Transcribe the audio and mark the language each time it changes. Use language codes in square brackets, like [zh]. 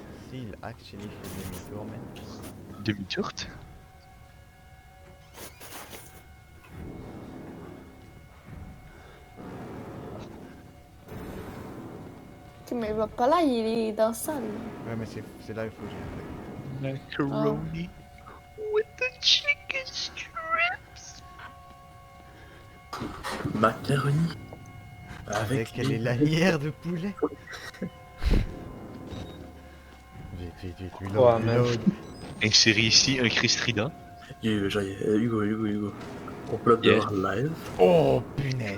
[fr] S'il actually fait demi-tour, man. Demi-tourte? Ok, mais il va pas là, il est dans la salle. Ouais, mais c'est là il faut que j'ai [en] Macaroni with the chicken strips. Macaroni. [fr] avec les lanières de poulet. Vite, reload, Ouais, man. reload. Insérer ici un cri strident. Hugo. On peut le [en] Yeah. [fr] voir live. Oh, punaise.